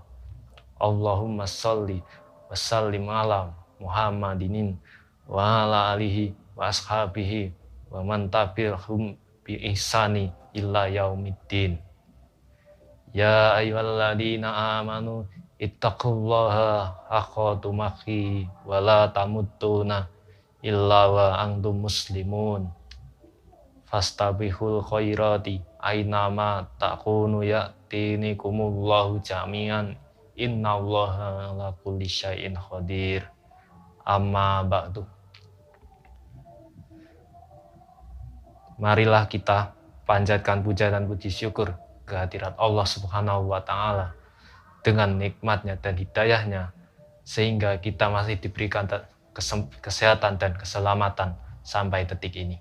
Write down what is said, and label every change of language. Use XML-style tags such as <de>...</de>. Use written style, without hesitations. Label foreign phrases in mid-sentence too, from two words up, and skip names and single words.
<ar>اللهم صل وسلم على محمد وعلى آله وأصحابه ومن تبعهم بإحسان إلى يوم الدين. يا أيها الذين آمنوا اتقوا الله حق تقاته ولا تموتن إلا وأنتم مسلمون. فاستبقوا الخيرات أينما تكونوا يأت بكم الله جميعا إن الله على كل شيء قدير. أما بعد.</ar> <id>Marilah kita panjatkan puja dan puji syukur kehadirat Allah</id> <ar>سبحانه وتعالى</ar> <id>dengan nikmatnya dan hidayahnya sehingga kita masih diberikan kesehatan dan keselamatan sampai detik ini.</id>